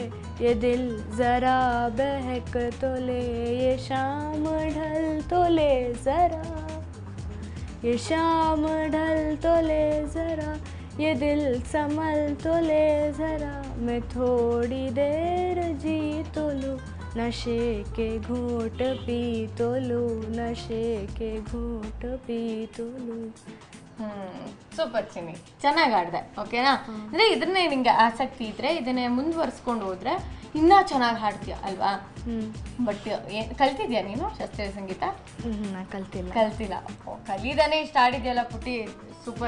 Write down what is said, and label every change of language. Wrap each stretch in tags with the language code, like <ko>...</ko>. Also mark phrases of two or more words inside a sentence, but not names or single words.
<hi>ये दिल ज़रा बहक तो ले, ये शाम ढल तो ले ज़रा, ये शाम ढल तो ले ज़रा, ये दिल संभल तो ले ज़रा, मैं थोड़ी देर जी तो लूँ, नशे के घूंट पी तो लूँ, नशे के घूंट पी तो लूँ.</hi> <kn>ಸೂಪರ್ ಚಿನ್ನಿ, ಚೆನ್ನಾಗಿ ಆಡಿದೆ. ಓಕೆನಾ? ಅಂದರೆ ಇದನ್ನೇ ನಿಂಗೆ ಆಸಕ್ತಿ ಇದ್ದರೆ ಇದನ್ನೇ ಮುಂದುವರ್ಸ್ಕೊಂಡು ಹೋದ್ರೆ ಇನ್ನೂ ಚೆನ್ನಾಗಿ ಹಾಡ್ತೀಯ ಅಲ್ವಾ? ಬಟ್ ಕಲ್ತಿದ್ಯಾ ನೀನು ಶಾಸ್ತ್ರೀಯ ಸಂಗೀತ? ನಾನು ಕಲ್ತಿಲ್ಲ. ಕಲೀದಾನೆ ಇಷ್ಟ ಆಡಿದ್ಯಲ್ಲ ಪುಟ್ಟಿ, ಸೂಪರ್.</kn>